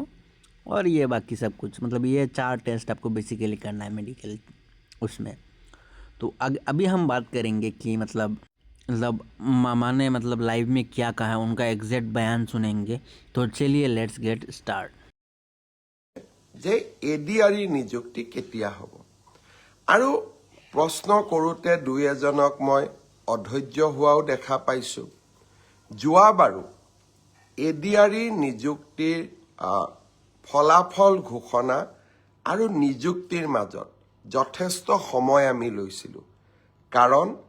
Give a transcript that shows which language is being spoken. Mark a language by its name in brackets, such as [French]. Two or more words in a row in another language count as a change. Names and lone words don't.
[Hindi] और ये बाकी सब कुछ मतलब ये 4 टेस्ट आपको बेसिकली करना है मेडिकल उसमें। तो अभी हम बात करेंगे कि मतलब मामा ने मतलब लाइव में क्या कहा है, उनका एग्जैक्ट बयान सुनेंगे। तो चलिए [English] Let's get started. [Assamese] যে এডিআরই নিযুক্তি কেতিয়া হ'ব আৰু প্ৰশ্ন কৰোঁতে দুই এজনক মই অধৈৰ্য হোৱাও দেখা পাইছোঁ। যোৱাবাৰো এডিআৰই নিযুক্তিৰ ফলাফল ঘোষণা আৰু নিযুক্তিৰ মাজত যথেষ্ট সময় আমি লৈছিলোঁ, কাৰণ